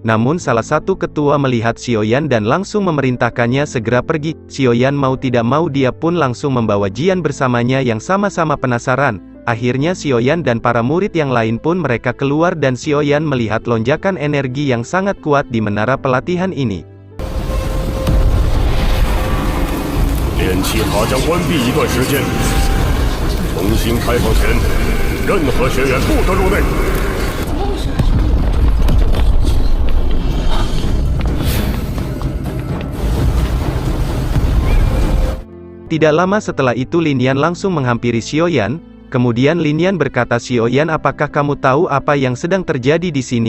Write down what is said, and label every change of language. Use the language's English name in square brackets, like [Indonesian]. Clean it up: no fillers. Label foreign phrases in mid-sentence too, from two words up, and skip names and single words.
[Indonesian] Namun salah satu ketua melihat Xiaoyan dan langsung memerintahkannya segera pergi. Xiaoyan mau tidak mau dia pun langsung membawa Jian bersamanya yang sama-sama penasaran. Akhirnya Xiaoyan dan para murid yang lain pun mereka keluar dan Xiaoyan melihat lonjakan energi yang sangat kuat di menara pelatihan ini. [Chinese] 炼气塔将关闭一段时间，重新开放前，任何学员不得入内。 [Indonesian] Tidak lama setelah itu Lin Yan langsung menghampiri Xiaoyan, kemudian Lin Yan berkata, "Xiaoyan, apakah kamu tahu apa yang sedang terjadi di sini?"